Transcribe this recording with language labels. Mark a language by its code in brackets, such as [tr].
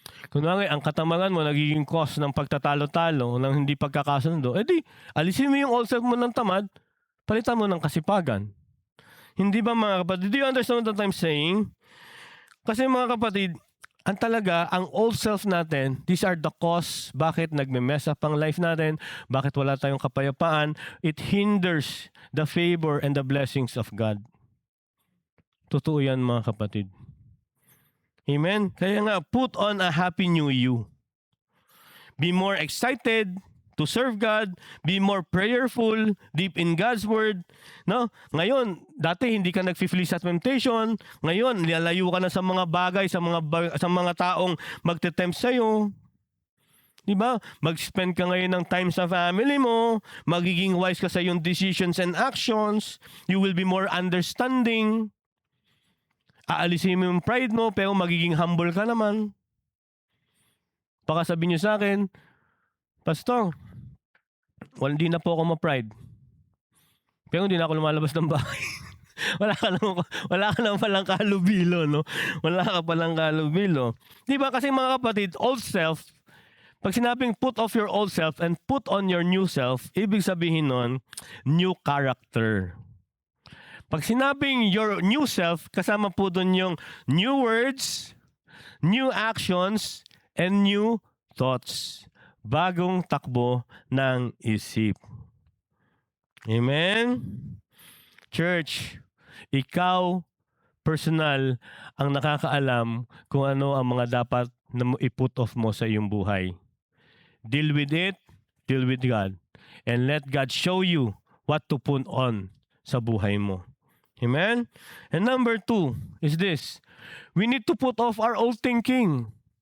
[tl] Kunwari, ang katamaran mo nagiging cause ng pagtatalo-talo, ng hindi pagkakasundo, edi alisin mo yung old self mo ng tamad, palitan mo ng kasipagan. Hindi ba mga kapatid? [en] Do you understand what I'm saying? [tl] Kasi mga kapatid, ang old self natin, [en] these are the cause [tl] bakit nagme-mess up ang life natin, bakit wala tayong kapayapaan. [en] It hinders the favor and the blessings of God. [tl] Totoo yan mga kapatid. Amen? Kaya nga, [en] put on a happy new you. Be more excited to serve God. Be more prayerful, deep in God's Word. No? [tl] Ngayon, dati hindi ka nag-flee sa temptation. Ngayon, lalayo ka na sa mga bagay, sa mga taong magte-tempt sa'yo. Diba? Mag-spend ka ngayon ng time sa family mo. Magiging wise ka sa iyong decisions and actions. [en] You will be more understanding. [tl] Aalisin mo yung pride mo, pero magiging humble ka naman. Baka sabihin niyo sa akin, Pastor, hindi na po ako ma-pride. Pero hindi na ako lumalabas ng bahay. wala ka naman palang kalubilo, no? Wala ka palang kalubilo. Di ba? Kasi mga kapatid, old self, pag sinabing [en] put off your old self and put on your new self, [tl] ibig sabihin nun, new character. [en] Pag sinabing your new self, [tl] kasama po doon yung [en] new words, new actions, and new thoughts. [tl] Bagong takbo ng isip. Amen? Church, ikaw, personal, ang nakakaalam kung ano ang mga dapat na i-put off mo sa iyong buhay. [en] Deal with it, deal with God, and let God show you what to put on sa buhay mo. Amen? And number 2 is this. We need to put off our old thinking.